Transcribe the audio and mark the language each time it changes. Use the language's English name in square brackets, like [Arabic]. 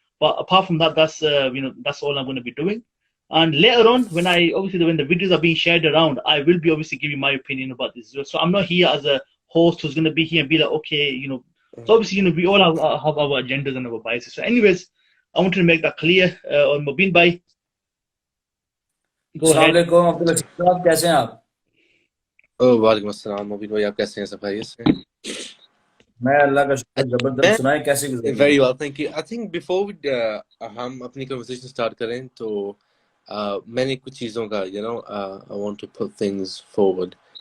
[English] But apart from that, that's that's all I'm going to be doing. And later on, when the videos are being shared around, I will be obviously giving my opinion about this. So I'm not here as a host who's going to be here and be like, okay, So obviously, we all have our agendas and our biases. So anyways, I wanted to make that clear. On Mobeen Bhai, go ahead. [Hindi] अस्सलाम वालेकुम अब्दुल लतीफ साहब, कैसे हैं आप? वालेकुम अस्सलाम मोबिन भाई, आप कैसे हैं? सब खैरियत से? मैं अल्लाह का शुक्र, जबरदस्त। सुनाएं कैसे गुजर रही है? [English] Very well, thank you. I think before we [Hindi] हम अपनी [English] conversation start [Hindi] करें तो मैंने कुछ चीज़ों का [English] I want to put things forward.